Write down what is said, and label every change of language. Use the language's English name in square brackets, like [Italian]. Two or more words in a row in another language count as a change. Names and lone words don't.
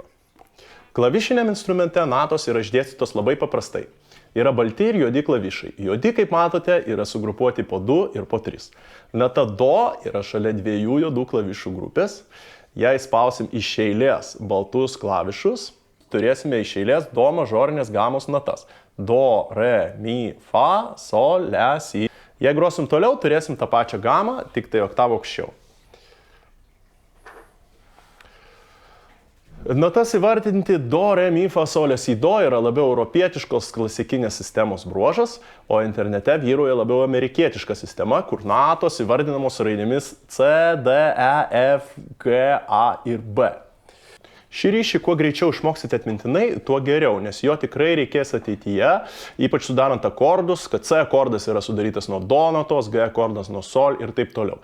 [Lithuanian] Klavišiniam instrumente natos yra išdėstytos labai paprastai. Yra balti ir juodi klavišai. Juodi, kaip matote, yra sugrupuoti po 2 ir po 3. Nata do yra šalia 2 juodų klavišų grupės. Jei spausim iš eilės baltus klavišus, turėsime iš eilės do mažorinės gamos natas. Do, re, mi, fa, sol, le, si. Jei grosim toliau, turėsim tą pačią gamą, tik tai oktavą aukščiau. Natas įvardinti do, re, mi, fa, sol, le, si, do yra labiau europietiškos klasikinės sistemos bruožas, o internete vyrauja labiau amerikietiška sistema, kur natos įvardinamos raidėmis C, D, E, F, G, A ir B. Šį ryšį kuo greičiau išmoksite atmintinai, tuo geriau, nes jo tikrai reikės ateityje, ypač sudarant akordus, kad C akordas yra sudarytas nuo do natos, G akordas nuo sol ir taip toliau.